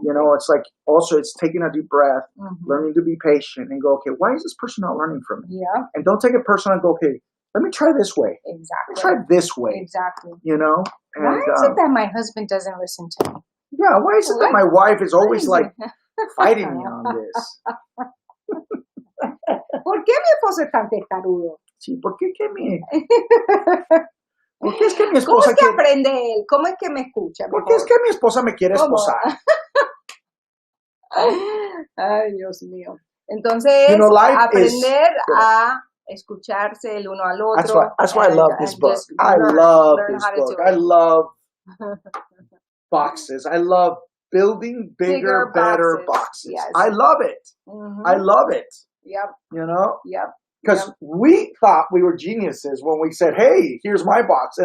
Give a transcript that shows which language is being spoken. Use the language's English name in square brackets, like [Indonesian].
[English] It's like, also it's taking a deep breath, learning to be patient and go, okay, why is this person not learning from me? Yeah. And don't take it personal and go, okay, let me try this way. Exactly. Try this way. Exactly. And, why is it that my husband doesn't listen to me? Yeah, why is it that my wife is always like fighting me on this? [Spanish] ¿Por qué mi esposo es tan testarudo? Sí, ¿por qué Porque es que mi esposa ¿Cómo es que aprende él? ¿Cómo es que me escucha? Porque es que mi esposa me quiere esposar. Ay, Dios mío. Entonces, aprender a escucharse el uno al otro. [English] That's why I love this book. I love this book. I love boxes. I love building bigger better boxes. Yes. I love it. I love it. Yep. Yep. Because we thought we were geniuses when we said, hey, here's my box.